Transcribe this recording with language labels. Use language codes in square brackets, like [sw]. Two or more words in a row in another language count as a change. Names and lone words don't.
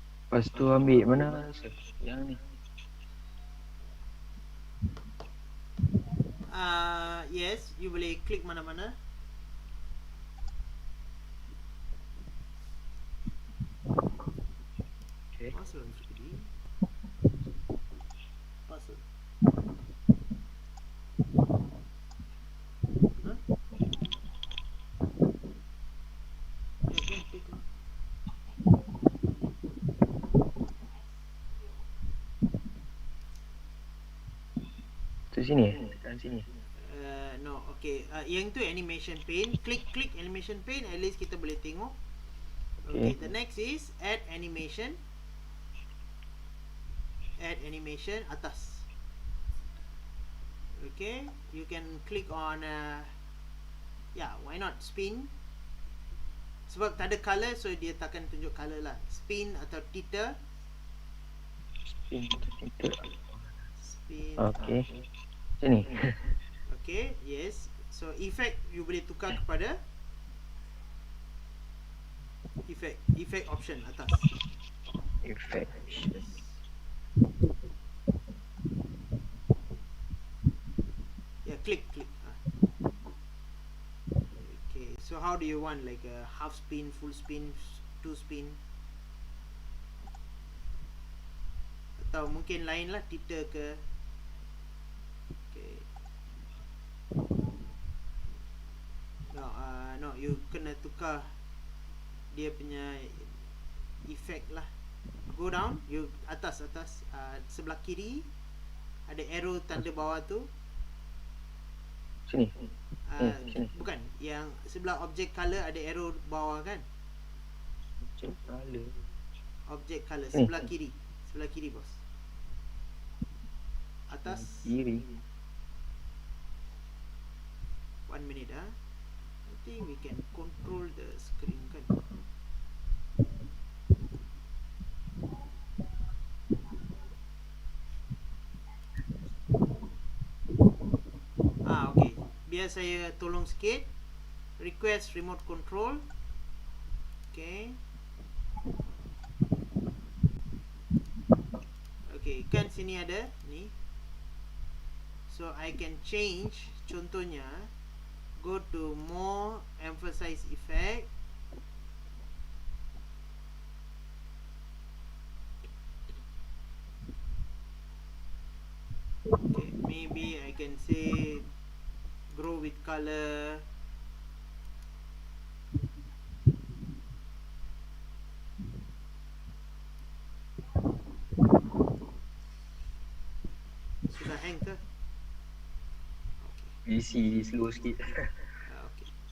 [ms] Lepas tu ambil mana sir? Yang ni. Yes, you boleh klik mana-mana. Okay. Password sekali. Password. Huh? [en] Again, pick one. [ms] Tu sini. Tekan sini. No, okay. Yang tu [en] animation pane. [ms] Klik [en] animation pane. At least [ms] kita boleh tengok. Okay. [en] The next is add animation. Add animation atas. Okay. You can click on. Yeah, why not spin? [ms] Sebab tak ada colour, so dia takkan tunjuk colour lah. Spin atau teeter. Spin. Okay. Sini. [en] Okay, yes. [ms] So effect you boleh tukar kepada [en] effect option [ms] atas. Effect. [en] Yes. Yeah, click. Okay, so how do you want, like a half spin, full spin, two spin? [ms] Atau mungkin lain lah, teeter ke? Okay. No, you kena tukar dia punya effect lah. [en] Go down, [ms] you atas, sebelah kiri ada arrow tanda bawah tu. Sini. Sini. Bukan, yang sebelah [en] object color [ms] ada arrow bawah kan? [en] Object color [ms] sebelah kiri bos. Atas. Kiri. [en] 1 minute I think we can control the screen kan. Okay. [ms] Biar saya tolong sikit. [en] Request remote control. [ms] Okay. Okay, kan sini ada ni. [en] So I can change, contohnya go to more emphasize effect. Okay, maybe I can say grow with color. [ms] Sudah hang ke? PC slow sikit. Okay.